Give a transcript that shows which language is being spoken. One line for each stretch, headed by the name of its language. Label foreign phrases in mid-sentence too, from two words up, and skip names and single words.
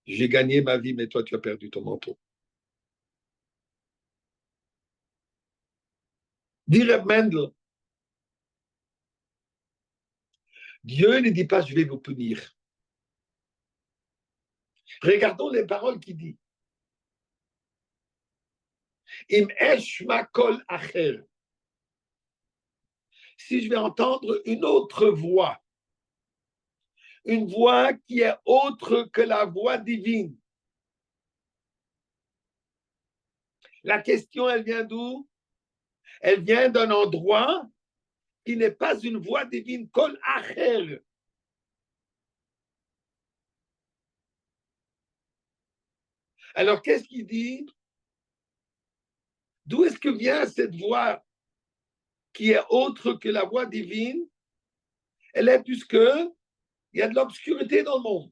French: J'ai gagné ma vie, mais toi, tu as perdu ton manteau. Dit Reb Mendel, Dieu ne dit pas je vais vous punir. Regardons les paroles qu'il dit.
Hebrew: אם אשמע קול אחר.
French: Si je vais entendre une autre voix, une voix qui est autre que la voix divine. La question, elle vient d'où? Elle vient d'un endroit qui n'est pas une voix divine,
Hebrew: קול אחר.
French: Alors, qu'est-ce qu'il dit? D'où est-ce que vient cette voix qui est autre que la voix divine? Elle est puisque il y a de l'obscurité dans le monde.